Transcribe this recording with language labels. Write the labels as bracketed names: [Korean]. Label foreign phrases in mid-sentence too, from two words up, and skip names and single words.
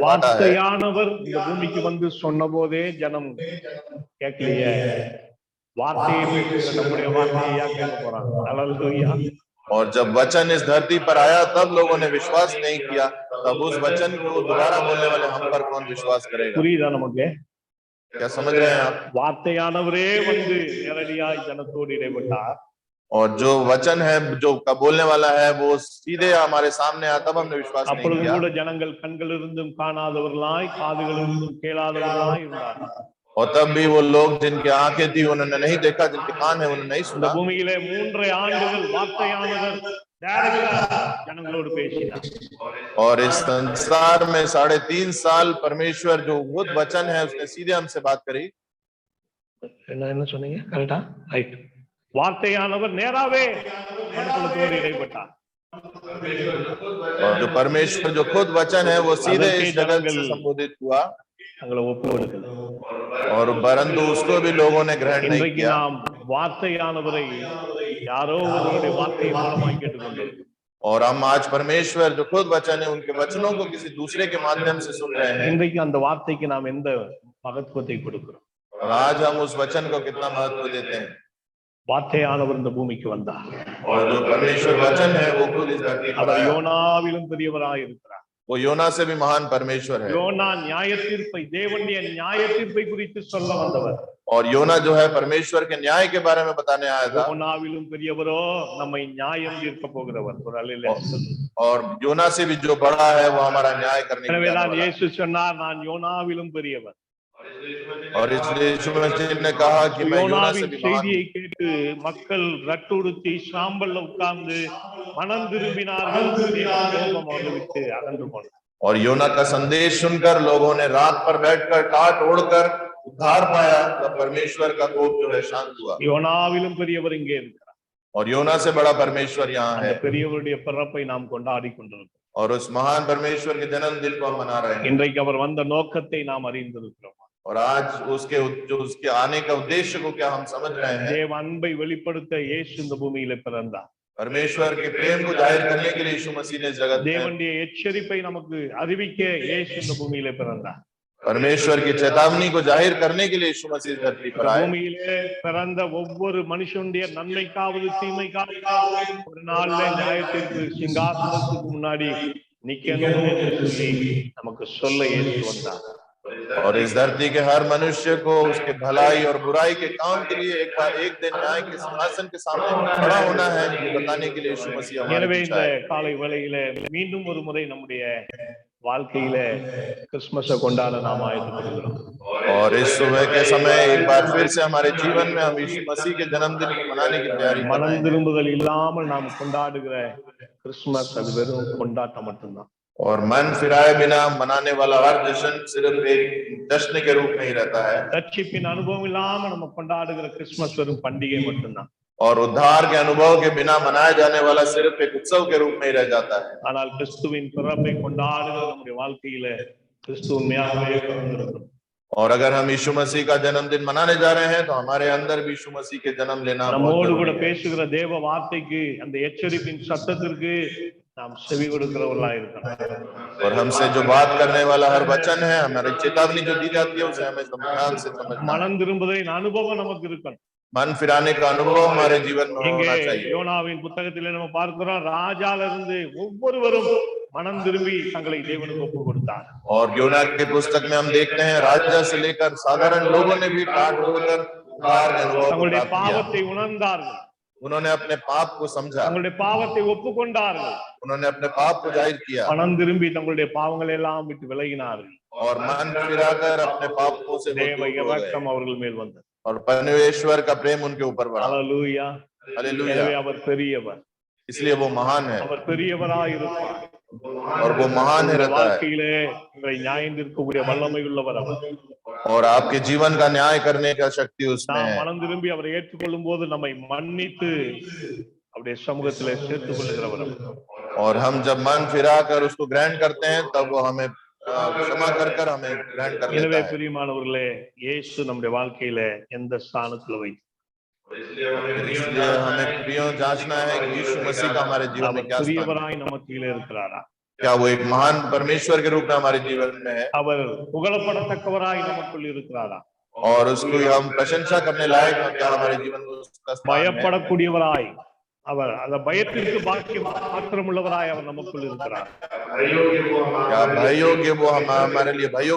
[Tamil] வார்த்தையானவர் இந்த பூமிக்கு வந்து சொன்ன போதே ஜனம் கேட்கலையே. வார்த்தையை பேசுகிற நம்முடைய வார்த்தையா கேட்க போறாங்க. அல்லேலூயா. [Hindi] और जब वचन इस धरती पर आया तब लोगों ने विश्वास नहीं किया, तब उस वचन को दोबारा बोलने वाले हम पर कौन विश्वास करेगा? [Tamil] புரியுதா நமக்கு? [Hindi] क्या समझ रहे हैं आप? [Tamil] வார்த்தையானவரே வந்து நேரடியாய் ஜனத்தோடு இடைப்பட்டார். [Hindi] और जो वचन है जो बोलने वाला है वो सीधे हमारे सामने आया तब हमने विश्वास नहीं [Tamil] அப்பொழுது [Hindi] किया। [Tamil] கூட ஜனங்கள் கண்களிலிருந்தும் காணாதவர்களாய் காதுகளிலிருந்தும் கேளாதவர்களாய் இருந்தார்கள். [Hindi] और तब भी वो लोग जिनकी आंखें थी उन्होंने नहीं देखा, जिनके कान है उन्होंने नहीं [Tamil] இந்த [Hindi] सुना। [Tamil] பூமியிலே 3 ஆண்டுகள் வார்த்தையானவர் டைரக்டா ஜனங்களோடு பேசினார். [Hindi] और इस संसार में 3.5 साल परमेश्वर जो खुद वचन है उसने सीधे हमसे बात करी। [Tamil] என்ன சொன்னீங்க? கரெக்ட்டா? ரைட். வார்த்தையானவர் நேராவே மனுஷனோடு இடைப்பட்டார். [Hindi] और जो परमेश्वर जो खुद वचन है वो सीधे इस जगत से संबोधित हुआ [Tamil] தங்களை ஒப்பு கொடுக்கல. [Hindi] और परंतु उसको भी लोगों ने ग्रहण नहीं [Tamil] இன்றைக்கு [Hindi] किया। [Tamil] நாம் வார்த்தையானவரை யாரோ ஒருவருடைய வார்த்தை மூலமாய் கேட்டுக்கொண்டிருக்கிறோம். [Hindi] और हम आज परमेश्वर जो खुद वचन है उनके वचनों को किसी दूसरे के माध्यम से सुन रहे हैं। [Tamil] இன்றைக்கு அந்த வார்த்தைக்கு நாம் எந்த மகத்துவத்தை கொடுக்கிறோம்? [Hindi] और आज हम उस वचन को कितना महत्व देते हैं। [Tamil] வார்த்தையானவர் இந்த பூமிக்கு வந்தார். [Hindi] और जो परमेश्वर वचन है वो खुद इस धरती पर [Tamil] அவர் [Hindi] आया। [Tamil] யோனாவிலும் பெரியவராய் இருக்கிறார். [Hindi] वो योना से भी महान परमेश्वर है। [Tamil] யோனா நியாய தீர்ப்பை தேவனுடைய நியாய தீர்ப்பை குறித்து சொல்ல வந்தவர். [Hindi] और योना जो है परमेश्वर के न्याय के बारे में बताने आया था। [Tamil] யோனாவிலும் பெரியவரோ நம்மை நியாயம் தீர்க்க போகிறவர். ஒரு அல்லேலூயா. [Hindi] और योना से भी जो बड़ा है वो हमारा न्याय करने के लिए [Tamil] எனவே [Hindi] आने [Tamil] தான் [Hindi] वाला है। [Tamil] இயேசு சொன்னார், நான் யோனாவிலும் பெரியவர். [Hindi] और इसलिए यीशु मसीह ने कहा कि मैं योना से [Tamil] யோனாவின் [Hindi] भी महान [Tamil] செய்தியை கேட்டு மக்கள் ரட்டுடுத்தி சாம்பல்ல உட்கார்ந்து மனம் திரும்பினார்கள். தேவன் அவர்களை விட்டு அகன்று போனார். [Hindi] और योना का संदेश सुनकर लोगों ने रात पर बैठकर टाट ओढ़कर उद्धार पाया, तब परमेश्वर का कोप जो है शांत हुआ। [Tamil] யோனாவிலும் பெரியவர் இங்கே இருக்கிறார். [Hindi] और योना से बड़ा परमेश्वर यहाँ है। [Tamil] பெரியவருடைய பிறப்பை நாம் கொண்டாடி கொண்டிருக்கிறோம். [Hindi] और उस महान परमेश्वर के जन्मदिन को हम मना रहे हैं। [Tamil] இன்றைக்கு அவர் வந்த நோக்கத்தை நாம் அறிந்திருக்கிறோம். [Hindi] और आज उसके आने का उद्देश्य को क्या हम समझ रहे हैं? [Tamil] தேவ அன்பை வெளிப்படுத்த இயேசு இந்த பூமியிலே பிறந்தார். [Hindi] परमेश्वर के प्रेम को जाहिर करने के लिए यीशु मसीह ने जगत में [Tamil] தேவனுடைய எச்சரிப்பை நமக்கு அறிவிக்க இயேசு இந்த பூமியிலே பிறந்தார். [Hindi] परमेश्वर की चेतावनी को जाहिर करने के लिए यीशु मसीह धरती पर आए। [Tamil] பூமியிலே பிறந்த ஒவ்வொரு மனுஷனுடைய நன்மைக்காவது தீமைக்காவது ஒரு நாள்ல நியாயத்திற்கு சிங்காசனத்துக்கு முன்னாடி நிக்கணும் என்று சொல்லி நமக்கு சொல்ல இயேசு வந்தார். [Hindi] और इस धरती के हर मनुष्य को उसके भलाई और बुराई के काम के लिए एक बार एक दिन न्याय के सिंहासन के सामने खड़ा होना है, ये बताने के लिए यीशु मसीह हमारे [Tamil] எனவே [Hindi] बीच [Tamil] இந்த [Hindi] आए। [Tamil] காலை வேளையில மீண்டும் ஒரு முறை நம்முடைய வாழ்க்கையில கிறிஸ்துமஸை கொண்டாட நாம் ஆயத்தப்படுகிறோம். [Hindi] और इस सुबह के समय एक बार फिर से हमारे जीवन में हम यीशु मसीह के जन्मदिन को मनाने की तैयारी कर रहे [Tamil] மனம் [Hindi] हैं। [Tamil] திரும்புதல் இல்லாமல் நாம் கொண்டாடுகிற கிறிஸ்துமஸ் அது வெறும் கொண்டாட்டம் மட்டும்தான். [Hindi] और मन फिराए बिना मनाने वाला हर जश्न सिर्फ एक जश्न के रूप में ही रहता है। [Tamil] ரட்சிப்பின் அனுபவம் இல்லாம நம்ம கொண்டாடுகிற கிறிஸ்துமஸ் வெறும் பண்டிகை மட்டும்தான். [Hindi] और उद्धार के अनुभव के बिना मनाया जाने वाला सिर्फ एक उत्सव के रूप में ही रह जाता है। [Tamil] ஆனால் கிறிஸ்துவின் பிறப்பை கொண்டாடுகிற நம்முடைய வாழ்க்கையில கிறிஸ்து உண்மையாகவே பிறந்திருக்கும். [Hindi] और अगर हम यीशु मसीह का जन्मदिन मनाने जा रहे हैं तो हमारे अंदर भी यीशु मसीह के जन्म लेना बहुत [Tamil] நம்மோடு கூட [Hindi] जरूरी है। [Tamil] பேசுகிற தேவ வார்த்தைக்கு அந்த எச்சரிப்பின் சத்தத்திற்கு நாம் செவி கொடுக்கிறவர்களா இருக்கணும். [Hindi] और हमसे जो बात करने वाला हर वचन है, हमारी चेतावनी जो दी जाती है उसे हमें ध्यान से समझना है। [Tamil] மனம் திரும்புதலின் அனுபவம் நமக்கு இருக்கணும். [Hindi] मन फिराने का अनुभव हमारे जीवन में [Tamil] இங்கே [Hindi] होना चाहिए। [Tamil] யோனாவின் புத்தகத்திலே நம்ம பார்க்கிறோம், ராஜால இருந்து ஒவ்வொருவரும் மனம் திரும்பி தங்களை தேவனுக்கு ஒப்பு கொடுத்தார். [Hindi] और योना की पुस्तक में हम देखते हैं राजा से लेकर साधारण लोगों ने भी टाट होकर उद्धार के अनुभव को [Tamil] தங்களுடைய [Hindi] प्राप्त किया। [Tamil] பாவத்தை உணர்ந்தார்கள், [Hindi] उन्होंने अपने पाप को समझा, [Tamil] தங்களுடைய பாவத்தை ஒப்புக்கொண்டார்கள், [Hindi] उन्होंने अपने पाप को जाहिर किया [Tamil] மனம் திரும்பி தங்களுடைய பாவங்களை எல்லாம் விட்டு விலகினார்கள். [Hindi] और मन फिराकर अपने पापों से वो [Tamil] தேவ [Hindi] दूर हो गए। [Tamil] இரக்கம் அவர்கள் மேல் வந்தது. [Hindi] और परमेश्वर का प्रेम उनके ऊपर बढ़ा। [Tamil] ஹல்லேலூயா. [Hindi] हालेलुया। [Tamil] எனவே அவர் பெரியவர், [Hindi] इसलिए वो महान है [Tamil] அவர் பெரியவராய் இருப்பார். [Hindi] और वो महान है रहता है। [Tamil] வாழ்க்கையிலே உங்களை நியாயம் தீர்க்கக்கூடிய வல்லமை உள்ளவர் அவர். [Hindi] और आपके जीवन का न्याय करने का शक्ति उसमें [Tamil] நாம் [Hindi] है। [Tamil] மனம் திரும்பி அவரை ஏற்றுக்கொள்ளும் போது நம்மை மன்னித்து அவருடைய சமூகத்திலே சேர்த்துக் கொள்ளுகிறவர் அவர். [Hindi] और हम जब मन फिरा कर उसको ग्रहण करते हैं तब वो हमें क्षमा कर हमें ग्रहण कर लेता [Tamil] எனவே [Hindi] है। [Tamil] பிரியமானவர்களே, இயேசு நம்முடைய வாழ்க்கையில எந்த ஸ்தானத்துல வைத்து [Hindi] इसलिए हमें प्रियो जांचना है कि यीशु मसीह का हमारे जीवन में [Tamil] அவர் [Hindi] क्या स्थान है। [Tamil] பெரியவராய் நமக்கு இருக்கிறாரா? [Hindi] क्या वो एक महान परमेश्वर के रूप में हमारे जीवन में है [Tamil] அவர் புகழப்படத்தக்கவராய் நமக்குள் இருக்கிறாரா? [Hindi] और उसको हम प्रशंसा करने लायक हैं? क्या हमारे जीवन में उसका स्थान है? [Tamil] பயப்படக்கூடியவராய் அவர் அந்த பயத்திற்கு பாக்கியம் மாத்திரம் உள்ளவராய் அவர் நமக்குள் இருக்கிறார். [Hindi] क्या भययोग्य वो हमारे लिए भययोग्य